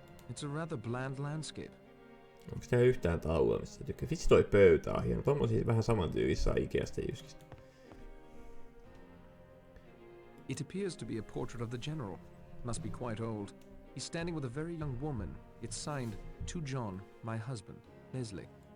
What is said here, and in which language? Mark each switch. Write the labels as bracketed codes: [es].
[en] It's a rather bland landscape. [fi] Onko tää yhtään taulua, mistä tykkää? Vitsi toi pöytä on hieno. Tommosia vähän saman tyylissä Ikeasta Jyskistä. [en] It appears to be a portrait of the general. Must be quite old. He's standing with a very young woman. It's signed, to John, my husband, Leslie.